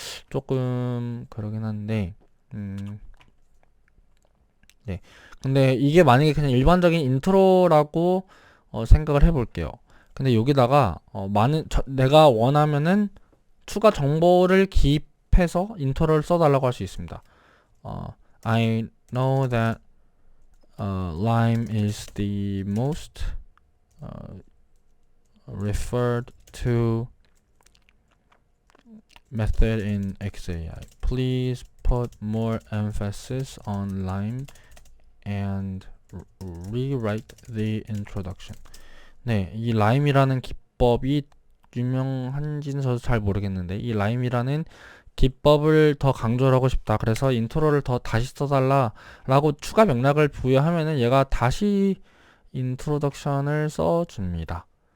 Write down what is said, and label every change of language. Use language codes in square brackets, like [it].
[ko] 조금 그러긴 한데 네. 근데 이게 만약에 그냥 일반적인 인트로라고 생각을 해볼게요. 근데 여기다가 내가 원하면은 추가 정보를 기입해서 인트로를 써달라고 할 수 있습니다. [en] I know that Lime is the most referred to method in XAI. Please put more emphasis on Lime and rewrite the introduction. [ko] 네, 이 라임이라는 기법이 유명한지는 저도 잘 모르겠는데 이 라임이라는 기법을 더 강조를 하고 싶다. 그래서 인트로를 더 다시 써달라 라고 추가 맥락을 부여하면은 얘가 다시 인트로덕션을 써줍니다.